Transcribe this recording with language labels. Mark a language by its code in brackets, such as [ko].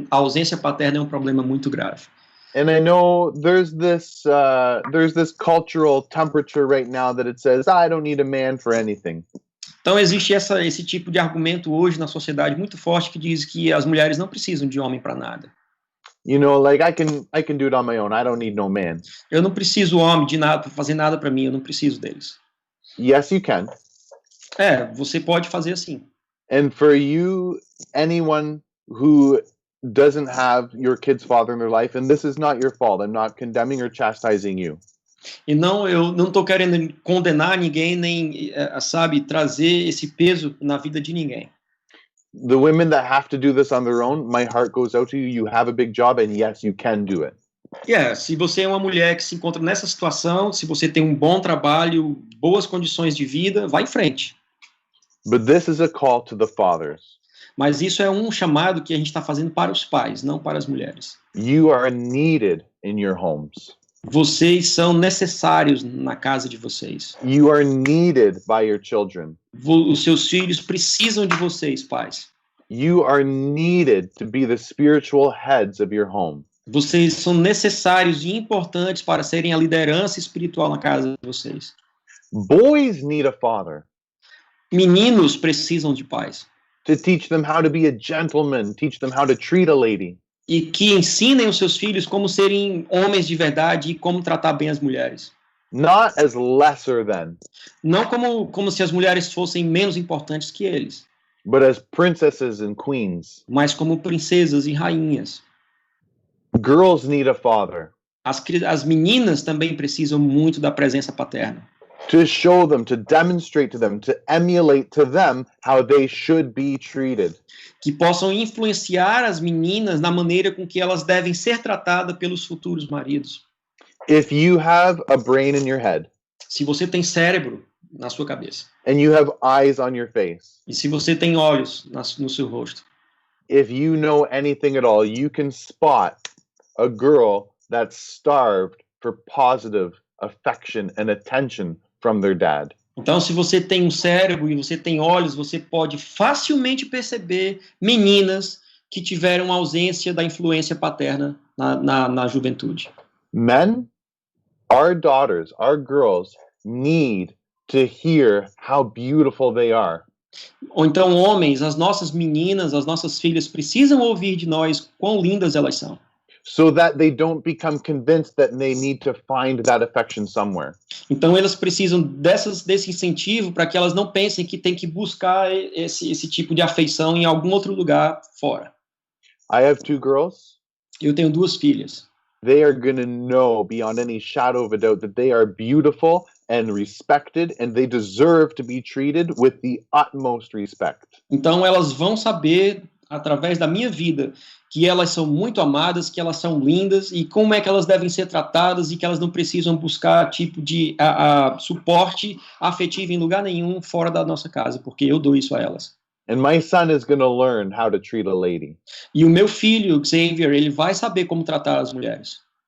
[pt] A ausência paterna é um problema muito grave. [en] And I know there's this cultural temperature right now that it says, I don't need a man for anything. [pt] Então existe esse tipo de argumento hoje na sociedade muito forte que diz que as mulheres não precisam de homem para nada. [en] You know, like I can do it on my own. I don't need no man. [pt] Eu não preciso homem de nada para fazer nada para mim, eu não preciso deles. [en] Yes, you can. [pt] Você pode fazer assim. [en] And for you, anyone who doesn't have your kid's father in their life, and this is not your fault. I'm not condemning or chastising you. [pt] E não, eu não estou querendo condenar ninguém, nem, trazer esse peso na vida de ninguém. [en] The women that have to do this on their own, my heart goes out to you. You have a big job, and yes, you can do it. [pt] Se você é uma mulher que se encontra nessa situação, se você tem um bom trabalho, boas condições de vida, vá em frente. [en] But this is a call to the fathers. [pt] Mas isso é um chamado que a gente está fazendo para os pais, não para as mulheres. [en] You are needed in your homes. [pt] Vocês são necessários na casa de vocês. [en] You are needed by your children. [pt] Os seus filhos precisam de vocês, pais. [en] You are needed to be the spiritual heads of your home. [pt] Vocês são necessários e importantes para serem a liderança espiritual na casa de vocês. [en] Boys need a father. [pt] Meninos precisam de pais. [en] To teach them how to be a gentleman, teach them how to treat a lady. [pt] E que ensinem os seus filhos como serem homens de verdade e como tratar bem as mulheres. [en] Not as lesser than. [pt] Não como se as mulheres fossem menos importantes que eles. [en] But as princesses and queens. [pt] Mas como princesas e rainhas. [en] Girls need a father. [pt] As meninas também precisam muito da presença paterna. [en] To show them, to demonstrate to them, to emulate to them how they should be treated. [pt] Que possam influenciar as meninas na maneira com que elas devem ser tratadas pelos futuros maridos. [en] If you have a brain in your head, [pt] se você tem cérebro na sua cabeça, [en] and you have eyes on your face, [pt] e se você tem olhos no seu rosto, [en] if you know anything at all, you can spot a girl that's starved for positive affection and attention from their dad. [pt] Então, se você tem um cérebro e você tem olhos, você pode facilmente perceber meninas que tiveram ausência da influência paterna na juventude. [en] Men, our daughters, our girls need to hear how beautiful they are. [pt] Ou então, homens, as nossas meninas, as nossas filhas precisam ouvir de nós quão lindas elas são. [en] so that they don't become convinced that they need to find that affection somewhere. [pt] Então elas precisam desse incentivo para que elas não pensem que tem que buscar esse tipo de afeição em algum outro lugar fora. [en] I have 2 girls. [pt] Eu tenho 2 filhas. [en] They are going to know beyond any shadow of a doubt that they are beautiful and respected, and they deserve to be treated with the utmost respect. [pt] Então elas vão saber, através da minha vida, que elas são muito amadas, que elas são lindas, e como é que elas devem ser tratadas, e que elas não precisam buscar tipo de suporte afetivo em lugar nenhum fora da nossa casa, porque eu dou isso a elas. [en] And my son is going to learn how to treat a lady. [pt] E o meu filho, Xavier, ele vai saber como tratar as mulheres.